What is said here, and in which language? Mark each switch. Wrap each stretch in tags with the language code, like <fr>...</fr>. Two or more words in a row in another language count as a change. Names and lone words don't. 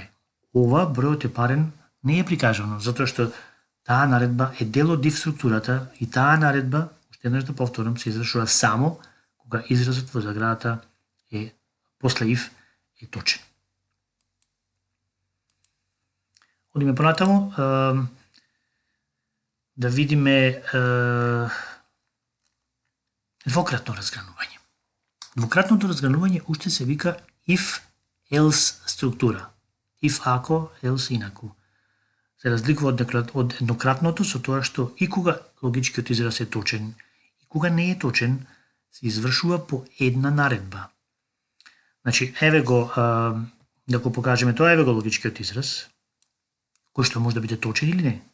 <mk>Ова бројот е парен не е прикажано, затоа што таа наредба е дел од if структурата и таа наредба, уште еднаш да повторам, се извршува само кога изразот во заградата е после if е точен. Одиме понатаму да видиме двократно разгранување. Двократното разгранување уште се вика if-else структура. If ако, else инаку. Се разликува од еднократното со тоа што и кога логичкиот израз е точен и кога не е точен, се извршува по една наредба. Значи, еве го, да го покажеме тоа, еве го логичкиот израз, кој што може да биде точен или не.</mk>